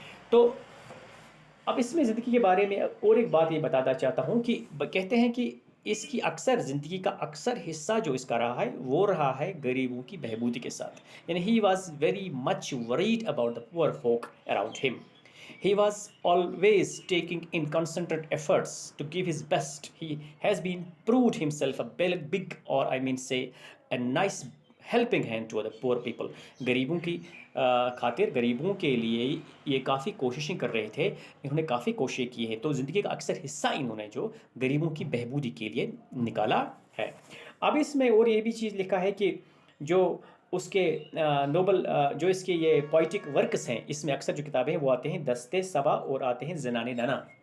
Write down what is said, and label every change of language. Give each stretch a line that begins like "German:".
Hindi: तो अब इसमें ज़िंदगी के बारे में और एक बात ये बताना चाहता हूँ कि कहते हैं कि इसकी अक्सर ज़िंदगी का अक्सर हिस्सा जो इसका रहा है वो रहा है गरीबों की बहबूदी के साथ।
English: यानी he was very much worried about the poor folk around him. He was always taking in concentrated efforts to give his best. He has been proved himself a big or I mean say a nice helping hand to other poor people.
Hindi: गरीबों की खातिर, गरीबों के लिए ये काफ़ी कोशिशें कर रहे थे, इन्होंने काफ़ी कोशिशें की हैं। तो ज़िंदगी का अक्सर हिस्सा इन्होंने जो गरीबों की बहबूदी के लिए निकाला है। अब इसमें और ये भी चीज़ लिखा है कि जो उसके नोबल जो इसके ये पोइटिक वर्क्स हैं, इसमें अक्सर जो किताबें हैं वो आते हैं दस्ते सबा और आते हैं ज़नाने नाना।